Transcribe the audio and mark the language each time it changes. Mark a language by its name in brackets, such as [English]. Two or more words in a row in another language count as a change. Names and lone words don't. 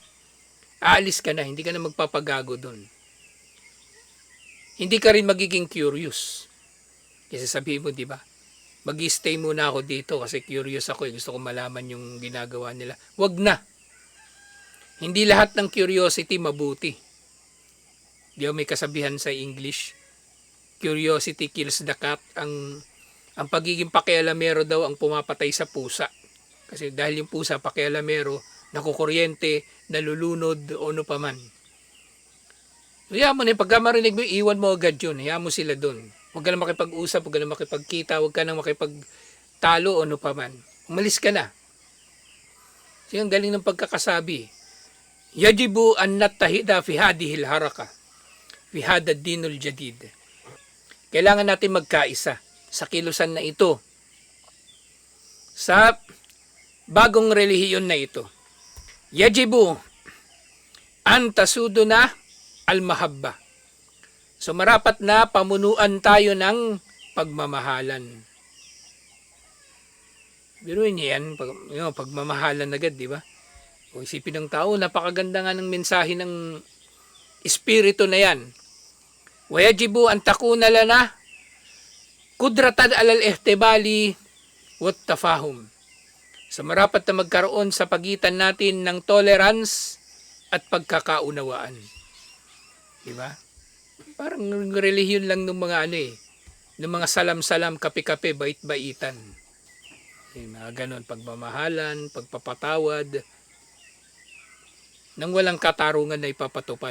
[Filipino] Aalis ka na, hindi ka na magpapagago doon. Hindi ka rin magiging curious. Kasi sabihin mo, di ba? Mag-stay muna ako dito kasi curious ako. Gusto ko malaman yung ginagawa nila. Wag na. Hindi lahat ng curiosity mabuti. Di ba may kasabihan sa English? [English] Curiosity kills the cat. [Filipino] Ang pagiging pakialamero daw ang pumapatay sa pusa. Kasi dahil yung pusa pakialamero, nakukuryente, nalulunod o ano paman. Kaya mo na, pagka marinig mo, iwan mo agad yun. Hayaan mo sila doon. Huwag ka na makipag-usap, huwag ka na makipagkita, huwag ka na makipagtalo o ano paman. Umalis ka na. So yung galing ng pagkakasabi. [Arabic] يجب أن نتحد في هذه الحركة. في هذا الدين الجديد. [Filipino] Kailangan natin magkaisa sa kilusan na ito. Sa bagong relihiyon na ito. [Arabic] يجب أن تسودنا المحبة. [Filipino] So marapat na pamunuan tayo ng pagmamahalan. Biruin niya yan, pagmamahalan agad, di ba? O isipin ng tao, napakaganda nga ng mensahe ng espiritu na yan. [Arabic] ويجب أن تكون لنا قدرة على الاحتمال والتفاهم. [Filipino] So marapat na magkaroon sa pagitan natin ng tolerance at pagkakaunawaan. Diba? Parang relihiyon lang ng mga ng mga salam-salam, kape-kape, bait-baitan. Yung mga ganon, pagmamahalan, pagpapatawad, nang walang katarungan na ipapatupad.